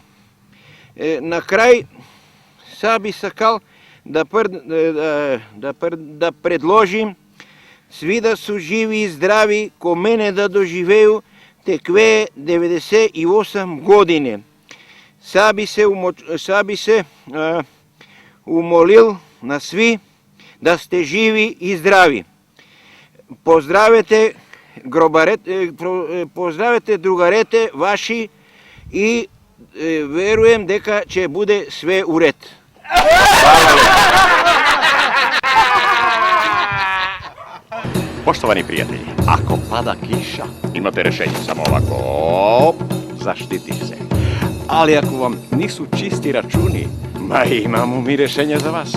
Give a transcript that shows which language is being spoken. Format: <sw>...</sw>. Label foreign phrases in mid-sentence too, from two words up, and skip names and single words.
<sr>Na kraj sad bi sakal da predložim svi da su živi i zdravi ko mene da doživeju tekve 98 godine. Sad bi se umolil na svi da ste živi i zdravi.</sr> <mk>Поздравете другарете ваши и веруjem дека ќе буде све уред.</mk> <sr>Poštovani prijatelji, ako pada kiša, imate rešenje samo ovako, zaštitih se. Ali ako vam nisu čisti računi, imamo mi rešenje za vas.</sr>